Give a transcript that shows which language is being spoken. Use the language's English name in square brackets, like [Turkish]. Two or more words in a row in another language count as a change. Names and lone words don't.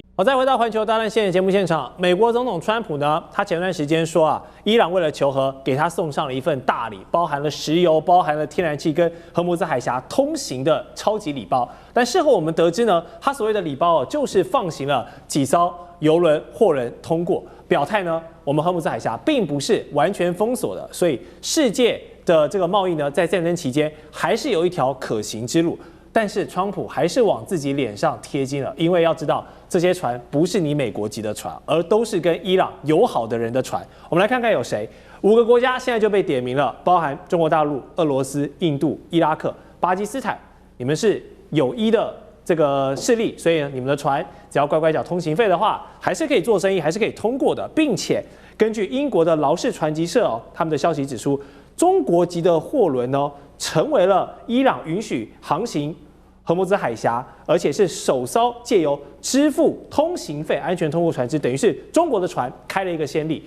[Chinese] 好，再回到環球大亂線節目現場，美國總統川普呢，他前段時間說啊，伊朗為了求和，給他送上了一份大禮，包含了石油、包含了天然氣跟荷姆茲海峽通行的超級禮包。但事後我們得知呢，他所謂的禮包就是放行了幾艘油輪、貨輪通過，表態呢，我們荷姆茲海峽並不是完全封鎖的，所以世界的這個貿易呢，在戰爭期間還是有一條可行之路。但是川普還是往自己臉上貼金了，因為要知道這些船不是你美國籍的船，而都是跟伊朗友好的人的船。我們來看看有誰，5 個國家現在就被點名了，包含中國大陸、俄羅斯、印度、伊拉克、巴基斯坦，你們是友伊的這個勢力，所以呢，你們的船只要乖乖繳通行費的話，還是可以做生意，還是可以通過的，並且根據英國的勞氏船籍社他們的消息指出，中國籍的貨輪呢，成為了伊朗允許航行荷姆茲海峽，而且是首艘借由支付通行費安全通過船只，等於是中國的船開了一個先例。